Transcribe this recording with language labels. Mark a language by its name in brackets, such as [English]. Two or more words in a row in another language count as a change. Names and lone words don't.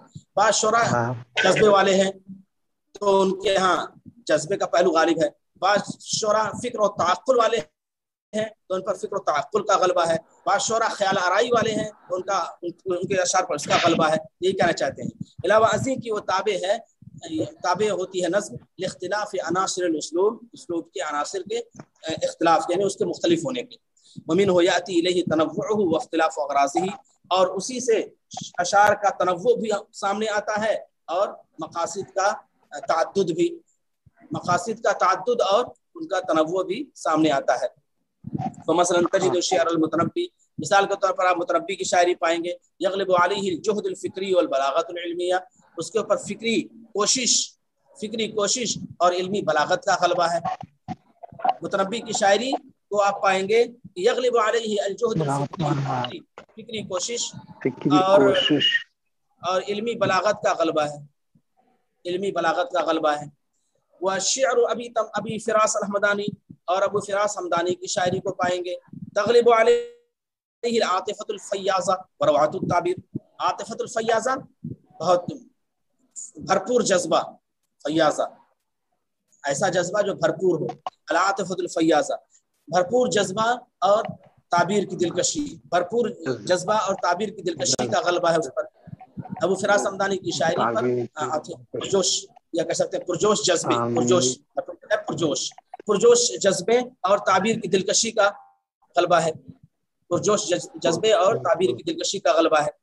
[Hindi] बाज़ शोरा जज्बे वाले हैं तो उनके यहाँ जज्बे का पहलू गालिब है, बाज़ शोरा फिक्र और तअक्कुल वाले हैं तो उन पर फिक्र और तअक्कुल का गलबा है, बाज़ शोरा ख्याल आराई वाले हैं तो उनके अशार पर उसका गलबा है। यही कहना चाहते हैं। अलावा अज़ी की वो ताबे होती है नज़्म लिख्तिलाफ़ अनासिर उस्लूब, उस्लूब के अनासिर के इख्तिलाफ, यानी उसके मुख्तलिफ होने के। [Arabic] ومنه يأتي إليه تنوعه واختلاف أغراضه, [Hindi] और उसी से अशार का तनव्वु भी सामने आता है और मकासिद का ताअद्दुद भी, मकासिद का ताअद्दुद और उनका तनव्वु भी सामने आता है। तो मसलन [Arabic] تجد شعر المتنبي, [Hindi] मिसाल के तौर पर आप मुतनब्बी की शायरी पाएंगे, [Arabic] يغلب عليه الجهد الفكري والبلاغة العلمية, [Hindi] उसके ऊपर फिक्री कोशिश और इल्मी बलागत का गलबा है। मुतनब्बी की शायरी को आप पाएंगे [Arabic] يغلب عليه الجهد الفكري, [Hindi] फिक्री कोशिश और इल्मी बलागत का गलबा है, इल्मी बलागत का गलबा है। [Arabic] وشعر أبي فراس الحمداني, [Hindi] और अबू फिरास हमदानी की शायरी को पाएंगे, [Arabic] تغلب عليه العاطفة الفياضة وروعة التعبير, العاطفة الفياضة [Hindi] बहुत भरपूर जज्बा, फ़य्याज़ा ऐसा जज्बा जो भरपूर हो, [Arabic] العاطفة الفياضة [Hindi] भरपूर जज्बा और ताबीर की दिलकशी, भरपूर जज्बा और ताबीर की दिलकशी का गलबा है उस पर। अबू फिरास हमदानी की शायरी पर पुरजोश, या कह सकते हैं पुरजोश जज्बे, पुरजोश जज्बे और ताबीर की दिलकशी का गलबा है, पुरजोश जज्बे और ताबीर की दिलकशी का गलबा है।